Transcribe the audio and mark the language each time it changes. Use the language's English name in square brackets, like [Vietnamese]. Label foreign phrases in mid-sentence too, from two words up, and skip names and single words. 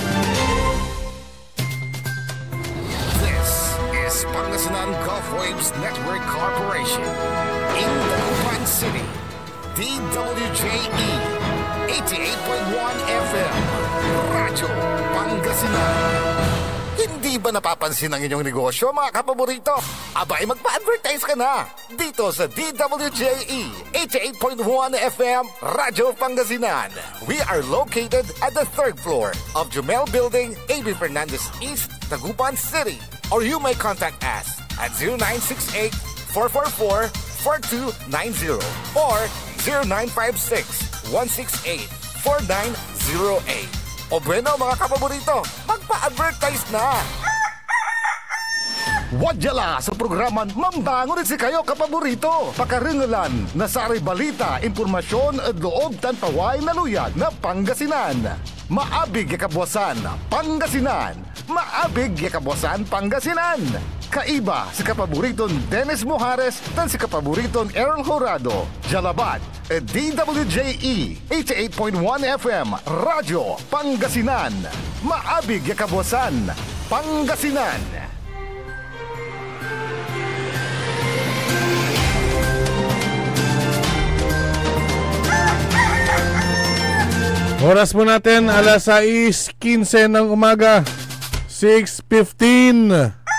[English] This is Pangasinan Gulf Waves Network Corporation in Dagupan City, DWJE 88.1 FM, Radyo Pangasinan. [Filipino] Hindi ba napapansin ang inyong negosyo, mga kapaborito? Abay, magpa-advertise ka na dito sa DWJE 88.1 FM, Radyo Pangasinan. [English] We are located at the 3rd floor of Jumel Building, A.B. Fernandez East, Dagupan City. Or you may contact us at 0968-444-4290 or 0956-168-4908. [Filipino] O bueno, mga kapaborito, magpa-advertise na! [Pangasinan] Wadyala sa programan Mambangon rin si kayo kapaborito. Pakaringalan na saray balita, impormasyon at loob tanpaway na luyag na Pangasinan. Maabig kabuasan, Pangasinan. maabig kabuasan Pangasinan. Kaiba si kapaburiton Dennis Mojares dan si kapaburiton Errol Horado. Jalabat, DWJE 88.1 FM, Radyo Pangasinan. Maabig kabuasan Pangasinan. [Filipino] Oras po natin, alas 6:15 ng umaga, 6:15.